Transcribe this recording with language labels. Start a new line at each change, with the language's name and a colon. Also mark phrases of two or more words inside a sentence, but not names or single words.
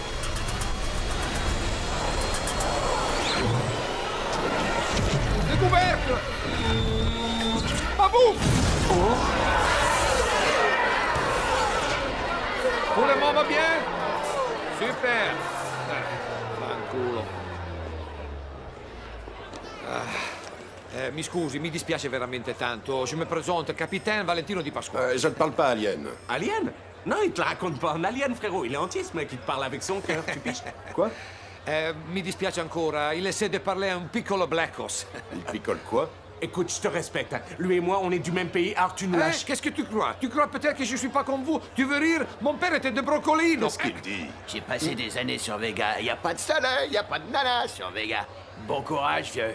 French: Découverte. À vous. Tout le monde va bien? Super.
Italian: Fanculo. Mi scusi, mi dispiace veramente tanto.
French: Je me présente, capitaine Valentino Di Pasquale. Je ne parle pas alien. Alien? Non, il te la raconte pas en alien, frérot. Il est entier, ce mec. Il te parle avec son cœur, tu piches. Quoi?
Italian: Mi dispiace ancora.
French: Il essaie de parler un piccolo blackos. Il picole quoi? Écoute, je te respecte. Lui et moi, on est du même pays. Alors, tu nous lâches. Qu'est-ce que tu crois? Tu crois peut-être que je suis pas comme vous? Tu veux rire? Mon père était de Brocolino. Qu'est-ce qu'il dit? J'ai passé des années sur Vega. Y a pas de soleil, y a pas de nana sur Vega. Bon courage, vieux.